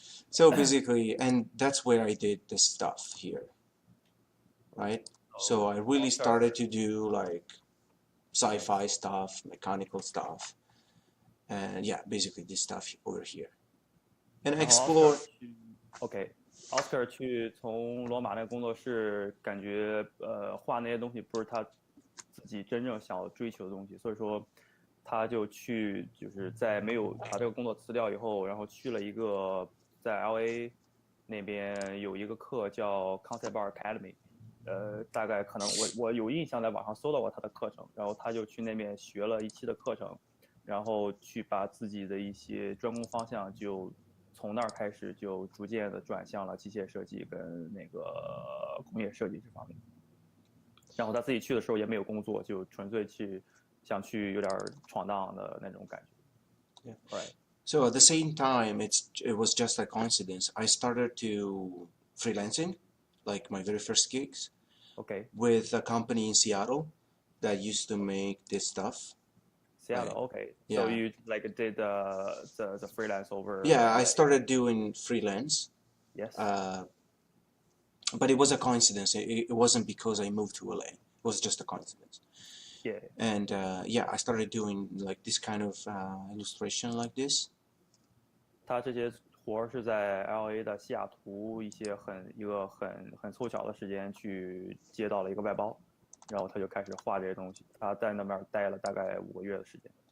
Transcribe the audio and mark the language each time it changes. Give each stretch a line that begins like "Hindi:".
English: So basically, and that's where I did this stuff here, right? So I really started to do like sci-fi stuff, mechanical stuff, and yeah, basically this stuff over here. And I
Chinese: 然后
English: explored.
Chinese: Oscar 去从罗马那个工作室，感觉画那些东西不是他自己真正想要追求的东西，所以说他就去就是在没有把这个工作辞掉以后，然后去了一个在 LA 那边有一个课叫 Concept Art Academy，大概可能我有印象在网上搜到过他的课程，然后他就去那边学了1期的课程，然后去把自己的一些专攻方向就从那儿开始就逐渐的转向了机械设计跟那个工业设计这方面。然后他自己去的时候也没有工作，就纯粹想去有点闯荡的那种感觉。
English: Yeah. Right. So at the same time, it was just a coincidence. I started to freelancing, like my very first gigs, with a company in Seattle that used to make this stuff. Seattle, okay. So you like did the freelance over. Yeah, I started doing freelance. Yes. But it was a coincidence. It wasn't because I moved to LA. It was just a coincidence. Yeah. And yeah, I started doing like this kind of illustration like this.
Chinese: 他这些活是在 LA 的西雅图一个很凑巧的时间去接到了一个外包，然后他就开始画这些东西。他在那边待了大概5个月的时间。